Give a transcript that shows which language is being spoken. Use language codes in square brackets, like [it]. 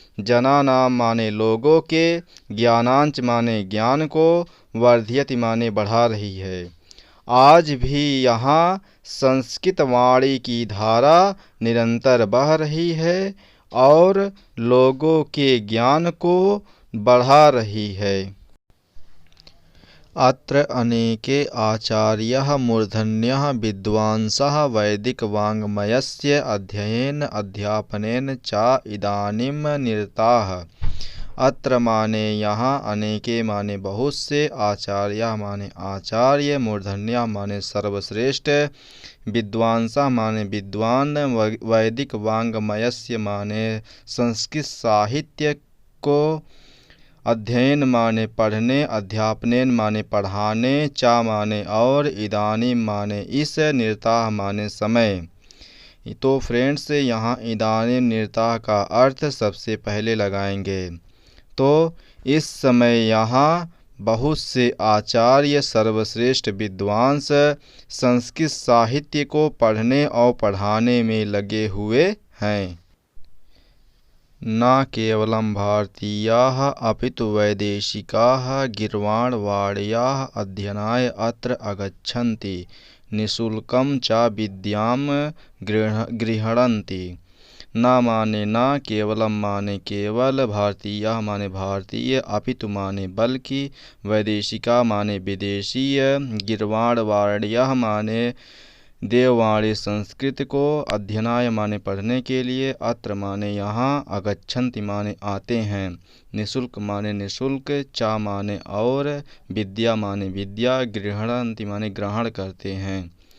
[hi] जनानाम माने लोगों के, ज्ञानांच माने ज्ञान को, वर्धयति माने बढ़ा रही है। आज भी यहाँ संस्कृत वाणी की धारा निरंतर बह रही है और लोगों के ज्ञान को बढ़ा रही है। [sa] अत्र अनेके आचार्याः मूर्धन्याः विद्वांसाः वैदिकवाङ्मयस्य अध्ययन अध्यापनेन च इदानीं निरताः। [hi] अत्र माने यहाँ, अनेके माने बहुत से, आचार्य माने आचार्य, मूर्धन्या माने सर्वश्रेष्ठ, विद्वांसा माने विद्वान, वैदिक वाङ्मयस्य माने संस्कृत साहित्य को, अध्ययन माने पढ़ने, अध्यापनेन माने पढ़ाने, चा माने और, इदानीं माने इस, निरताः माने समय। तो फ्रेंड्स, यहाँ इदानीं निरताः का अर्थ सबसे पहले लगाएंगे। तो इस समय यहाँ बहुत से आचार्य, सर्वश्रेष्ठ विद्वांस संस्कृत साहित्य को पढ़ने और पढ़ाने में लगे हुए हैं। [sa] न केवलं भारतीयाः अपितु वैदेशिकाः गीर्वाणवाड्याः अध्ययनाय अत्र आगच्छन्ति, निःशुल्कं च विद्यां गृह्णन्ति। [hi] न माने न, केवलम माने केवल, भारतीय माने भारतीय, अपितु माने बल्कि, वैदेशिका माने विदेशीय, गीर्वाणवाड्याः माने देववाणी संस्कृत को, अध्ययनाय माने पढ़ने के लिए, अत्र माने यहाँ, आगच्छन्ति माने आते हैं, निःशुल्क माने निःशुल्क, चा माने और, विद्या माने विद्या, गृह्णन्ति माने ग्रहण करते हैं।